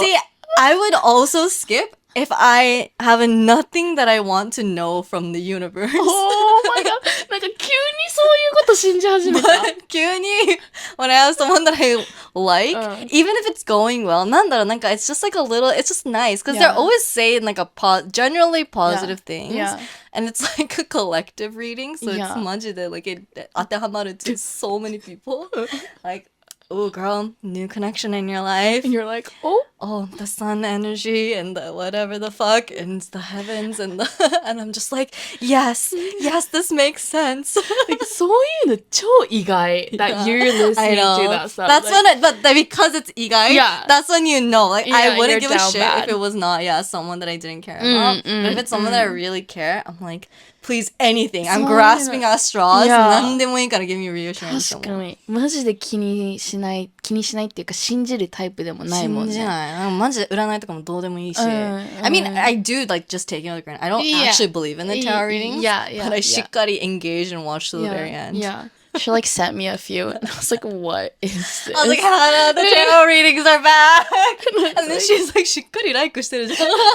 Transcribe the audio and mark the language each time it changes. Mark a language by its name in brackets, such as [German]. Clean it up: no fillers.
[English] See, I would also skip if I have nothing that I want to know from the universe. Oh my god. [Japanese] なんか急にそういうこと信じ始めた。 [English] 急に when I have someone that I like, even if it's going well, [Japanese] なんだろう、なんか [English] it's just like a little, it's just nice because they're always saying like generally positive things. And it's like a collective reading, so it's マジで like it 当てはまる to so many people. Like, oh girl, new connection in your life. And you're like, oh, the sun energy and the whatever the fuck and the heavens and and I'm just like, yes, this makes sense. Like, [Japanese] そういうの超意外 [English] that you're listening to that stuff. That's when but because it's 意外, that's when you know. Like, I wouldn't give a shit if it was not, someone that I didn't care about. But if it's someone that I really care, I'm like, please, anything. I'm grasping at straws. [Japanese] 何でもいいから [English] give me reassurance. [Japanese] 確かに。マジで気にしないっていうか信じるタイプでもないもんね。信じない。マジで占いとかもどうでもいいし。 [English] I mean, I do like just taking it for granted. I don't actually believe in the tarot readings. But I しっかり engage and watch to the very end. She like sent me a few and I was like, what is this? I was like, Hannah, the tarot readings are back. And then she's like, [Japanese] しっかりライクしてるじゃん。